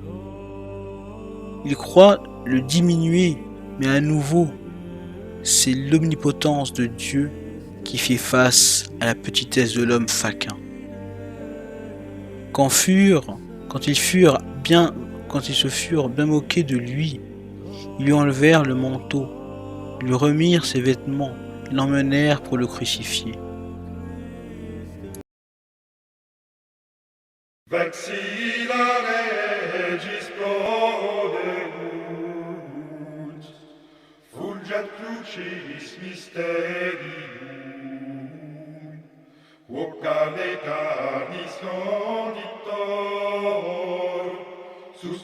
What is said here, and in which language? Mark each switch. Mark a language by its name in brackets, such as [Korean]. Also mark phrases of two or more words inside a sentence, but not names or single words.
[French] Il croit le diminuer, mais à nouveau, c'est l'omnipotence de Dieu qui fait face à la petitesse de l'homme faquin. Quand ils se furent bien moqués de lui, ils lui enlevèrent le manteau, lui remirent ses vêtements et l'emmenèrent pour le crucifier. [Latin] Vexilla regis prodeunt, fulget crucis mysterium, quoc carne carnis conditor,